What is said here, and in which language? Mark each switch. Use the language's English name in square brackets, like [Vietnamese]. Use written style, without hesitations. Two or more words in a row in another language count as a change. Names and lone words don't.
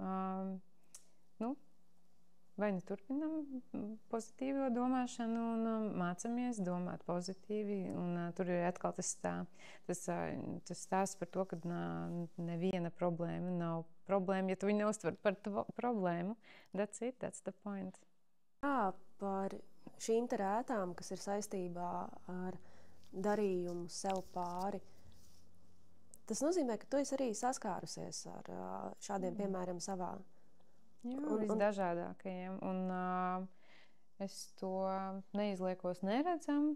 [Latvian] Vai nu turpinam pozitīvo domāšanu un mācamies domāt pozitīvi. Un tur ir atkal tas stāsts par to, ka neviena problēma nav problēma, ja tu viņu neuztver par problēmu. [English] That's it, that's the point. [Latvian] Jā, par šīm te rētām, kas ir saistībā ar darījumu sev pāri. Tas nozīmē, ka tu esi arī saskārusies ar šādiem piemēram savā. Jā, visdažādākajiem. Un es to neizliekos neredzam.